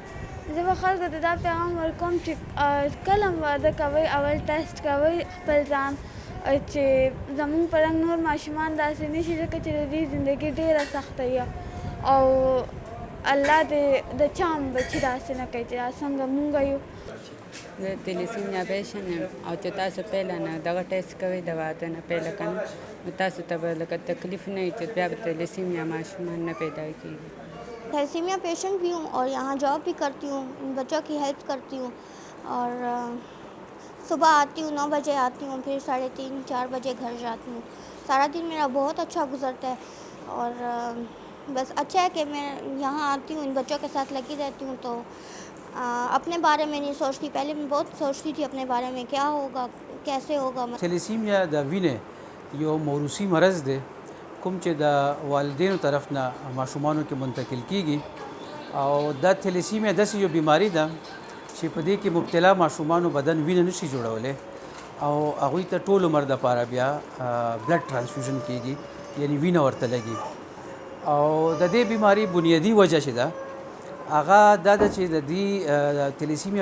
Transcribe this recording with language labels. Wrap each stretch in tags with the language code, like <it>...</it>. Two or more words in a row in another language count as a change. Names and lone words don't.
<ps>زه به خلکو ته دا پیغام ورکوم چې کله هم واده کوئ اول ټیسټ کوئ خپل ځان چې زموږ په رنګ نور ماشومان داسې نه شي ځکه چې د دې زندګي ډېره سخته وي او الله دې د چا هم بچي داسې نه کوي چې څنګه مونږ یو زه</ps> <en>thalassemia patient</en> <ps>یم او چې تاسو پهله نه دغه ټیسټ کوئ د واده نه پهله که نه نو تاسو ته به لکه تکلیف نه وي چې بیا به تلیسیمیا ماشومان نه پیدا کېږي</ps> <en>thalassemia patient</en> <ur>بھی ہوں اور یہاں جاب بھی کرتی ہوں، بچوں کی ہیلپ کرتی ہوں اور صبح آتی ہوں 9 بجے آتی ہوں، پھر 3:30-4 بجے گھر جاتی ہوں. سارا دن میرا بہت اچھا گزرتا ہے اور بس اچھا ہے کہ میں یہاں آتی ہوں، ان بچوں کے ساتھ لگی رہتی ہوں تو اپنے بارے میں نہیں سوچتی. پہلے میں بہت سوچتی تھی اپنے بارے میں کیا ہوگا کیسے ہوگا.</ur> <ps>थैलेसीमिया د وینې یو موروثي مرض دی کوم چې د والدینو طرف نه ماشومانو کې منتقل کیږي او دا تھیلیسیمیا داسې یو بیماری ده چې په دې کې مبتلا ماشومانو بدن وینه نشي جوړولی او هغوی ته ټول عمر دپاره بیا</ps> <en>blood transfusion</en> <ps>کیږي یعنی وینه ورته لګي او د دې بیماری بنیادي وجه چې ده هغه دا ده چې د دې تھیلیسیمیا</ps>